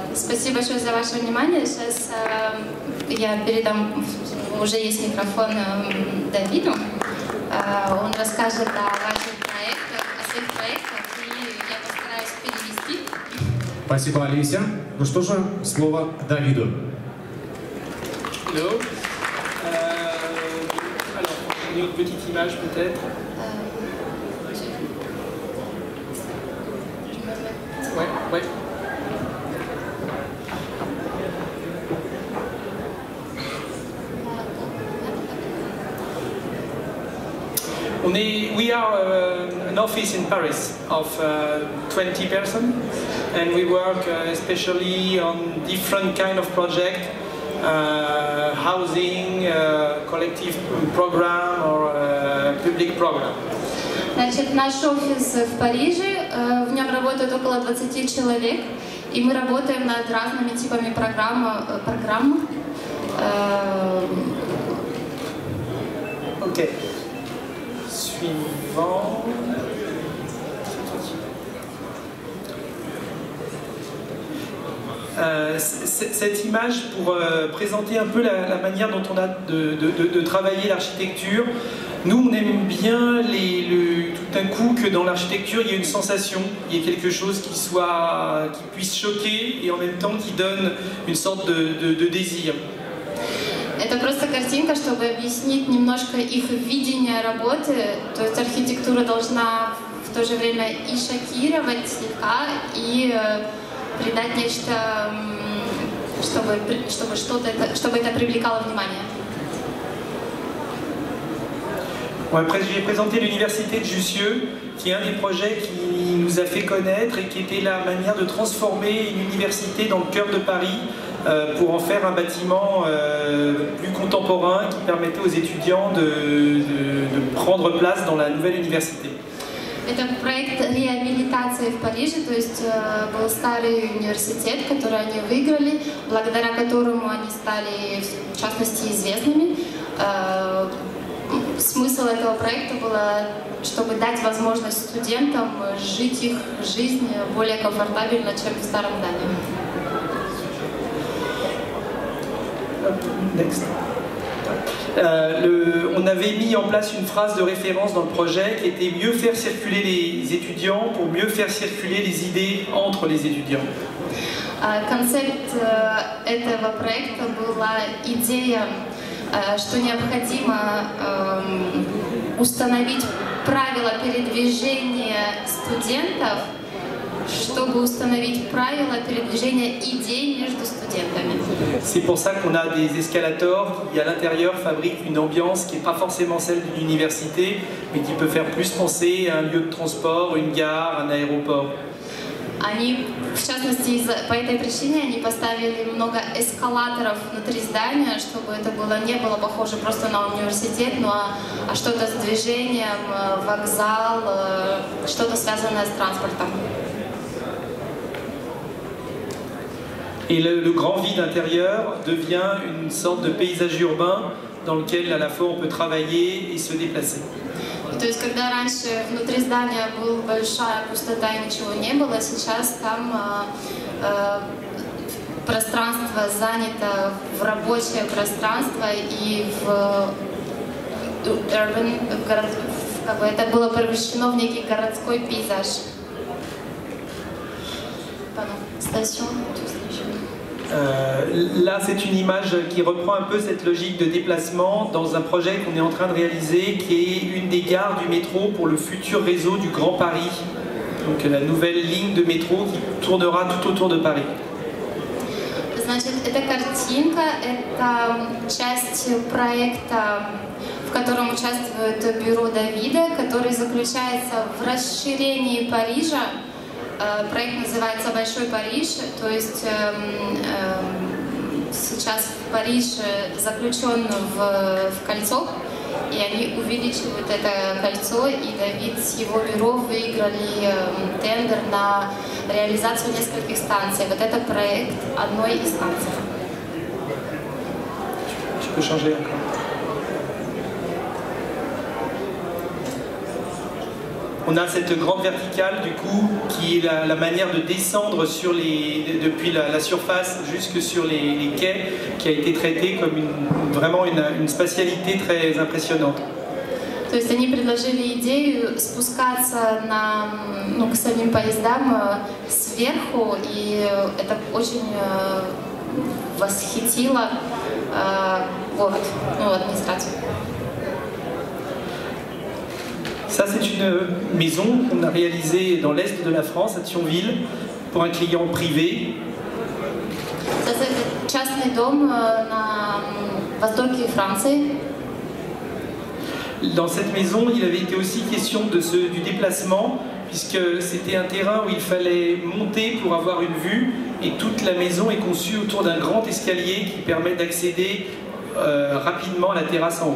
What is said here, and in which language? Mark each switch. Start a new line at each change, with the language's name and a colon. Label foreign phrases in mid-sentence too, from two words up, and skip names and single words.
Russian: Спасибо большое за ваше внимание. Сейчас я передам, уже есть микрофон Давиду. Он расскажет о ваших проектах, о своих проектах, и я постараюсь перевести. Спасибо, Олеся. Ну что же, слово Давиду.
English: Hello.
French: Alors, une petite image peut-être. Ouais.
English: We are an office in Paris of 20 persons, and we work especially on different kind of projects, housing, collective program or public program.
Russian: Значит, наш офис в Париже, в нем работает около 20 человек, и мы работаем над разными типами программ.
French: Ok. Suivant. Cette image pour présenter un peu la manière dont on a de travailler l'architecture. Nous, on aime bien tout d'un coup que dans l'architecture, il y ait une sensation, il y ait quelque chose qui puisse choquer et en même temps qui donne une sorte de désir.
Russian: Это просто картинка, чтобы объяснить немножко их видение работы. То есть архитектура должна в то же время и шокировать слегка, и придать нечто, чтобы это привлекало внимание.
French: Après, j'ai présenté l'université de Jussieu, qui est un des projets qui nous a fait connaître et qui était la manière de transformer une université dans le cœur de Paris pour en faire un bâtiment plus contemporain qui permettait aux étudiants de prendre place dans la nouvelle université.
Russian: Это проект реабилитации в Париже, то есть был старый университет, который они выиграли, благодаря которому они стали, в частности, известными. Смысл этого проекта было, чтобы дать возможность студентам жить их жизнь более комфортабельно, чем в старом здании.
English: Next.
French: On avait mis en place une phrase de référence dans le projet qui était mieux faire circuler les étudiants pour mieux faire circuler les idées entre les étudiants.
Russian: Концепт этого проекта была идея, что необходимо установить правила передвижения студентов, чтобы установить правила передвижения идей между студентами.
French: C'est pour ça qu'on a des escalators qui, à l'intérieur, fabriquent une ambiance qui n'est pas forcément celle d'une université, mais qui peut faire plus penser à un lieu de transport, une gare, un aéroport.
Russian: Они, в частности, по этой причине они поставили много эскалаторов внутри здания, чтобы это не было похоже просто на университет, а что-то с движением, вокзал, что-то связанное с транспортом.
French: Et le grand vide intérieur devient une sorte de paysage urbain dans lequel à la fois on peut travailler et se déplacer.
Russian: То есть, когда раньше внутри здания была большая пустота и ничего не было, сейчас там пространство занято в рабочее пространство и в urban, это было превращено в некий городской пейзаж.
French: Station. Là, c'est une image qui reprend un peu cette logique de déplacement dans un projet qu'on est en train de réaliser, qui est une des gares du métro pour le futur réseau du Grand Paris. Donc la nouvelle ligne de métro qui tournera tout autour de Paris.
Russian: Значит, эта картинка – это часть проекта, в котором участвует бюро Давида, который заключается в расширении Парижа. Проект называется «Большой Париж», то есть сейчас Париж заключен в кольцо, и они увеличивают это кольцо, и Давид с его бюро выиграли тендер на реализацию нескольких станций. Вот это проект одной из станций.
French: Je peux changer encore. On a cette grande verticale du coup qui est la manière de descendre sur depuis la surface jusque sur les quais, qui a été traitée comme vraiment une spatialité très impressionnante.
Russian: То есть они предложили идею спускаться к самим поездам сверху, и это очень восхитило город, администрацию.
French: Ça, c'est une maison qu'on a réalisée dans l'est de la France, à Thionville, pour un client privé.
Russian: C'est частный дом на востоке Франции.
French: Dans cette maison, il avait été aussi question du déplacement, puisque c'était un terrain où il fallait monter pour avoir une vue, et toute la maison est conçue autour d'un grand escalier qui permet d'accéder rapidement à la terrasse en haut.